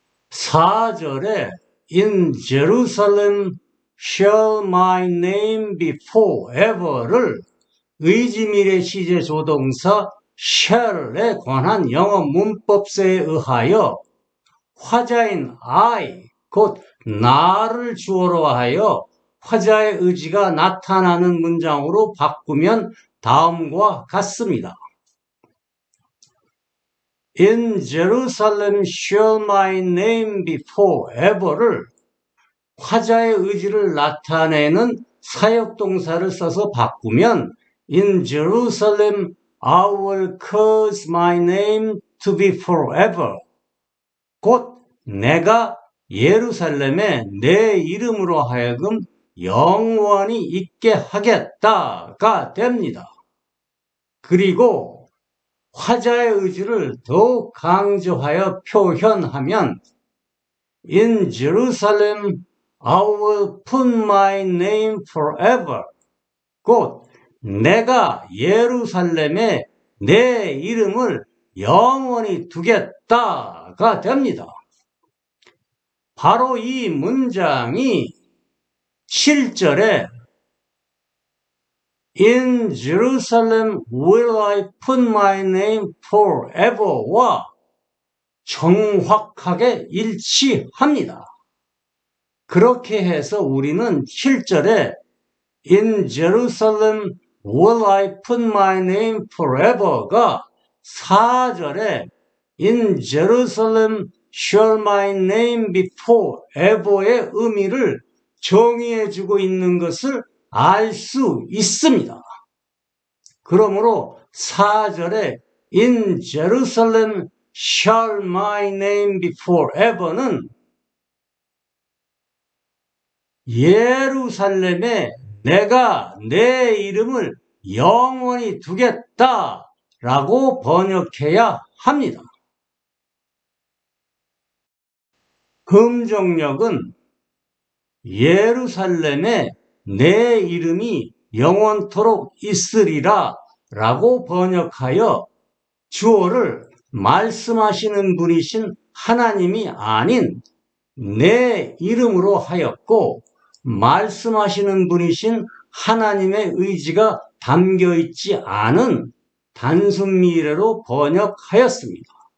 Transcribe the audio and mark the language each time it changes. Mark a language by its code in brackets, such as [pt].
[ko] 4절에 [en] In Jerusalem shall my name be forever [ko] 를 의지미래 시제 조동사 shall에 관한 영어 문법서에 의하여 화자인 I, 곧 나를 주어로 하여 화자의 의지가 나타나는 문장으로 바꾸면 다음과 같습니다. [en] In Jerusalem shall my name be forever를 [ko] 화자의 의지를 나타내는 사역동사를 써서 바꾸면 [en] In Jerusalem I will cause my name to be forever. [ko] 곧 내가 예루살렘에 내 이름으로 하여금 영원히 있게 하겠다가 됩니다. 그리고 화자의 의지를 더욱 강조하여 표현하면 [en] In Jerusalem I will put my name forever. [ko] 곧 내가 예루살렘에 내 이름을 영원히 두겠다가 됩니다. 바로 이 문장이 7절에 [en] In Jerusalem will I put my name forever와 [ko] 정확하게 일치합니다. 그렇게 해서 우리는 7절에 [en] In Jerusalem will I put my name forever가 [ko] 4절에 [en] In Jerusalem shall my name be forever의 [ko] 의미를 정의해주고 있는 것을 알 수 있습니다. 그러므로 4절에 [en] In Jerusalem shall my name be forever는 [ko] 예루살렘에 내가 내 이름을 영원히 두겠다 라고 번역해야 합니다. 금정역은 예루살렘에 내 이름이 영원토록 있으리라 라고 번역하여 주어를 말씀하시는 분이신 하나님이 아닌 내 이름으로 하였고, 말씀하시는 분이신 하나님의 의지가 담겨 있지 않은 단순 미래로 번역하였습니다.